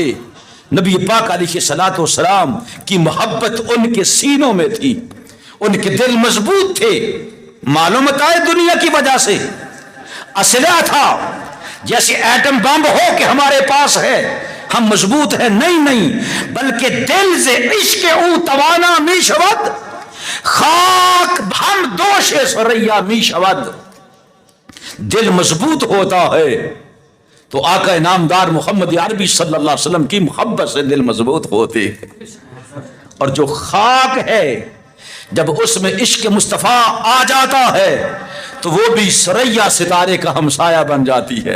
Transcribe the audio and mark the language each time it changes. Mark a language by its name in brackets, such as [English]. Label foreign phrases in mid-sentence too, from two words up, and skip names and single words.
[Urdu] نبی پاک [Arabic] علیہ الصلوۃ والسلام [Urdu] کی محبت ان کے سینوں میں تھی، ان کے دل مضبوط تھے. معلومات آئے دنیا کی وجہ سے اسلحہ تھا، جیسے ایٹم بم ہو کہ ہمارے پاس ہے ہم مضبوط ہیں، نہیں، بلکہ دل سے [Persian] عشق او توانا می شود [Urdu] خاک ہم دوش سریا می شود. دل مضبوط ہوتا ہے تو آقا انعامدار محمد عربی [Arabic] صلی اللہ علیہ وسلم [Urdu] کی محبت سے دل مضبوط ہوتے ہیں. اور جو خاک ہے جب اس میں عشق مصطفیٰ آ جاتا ہے تو وہ بھی سریا ستارے کا ہمسایہ بن جاتی ہے.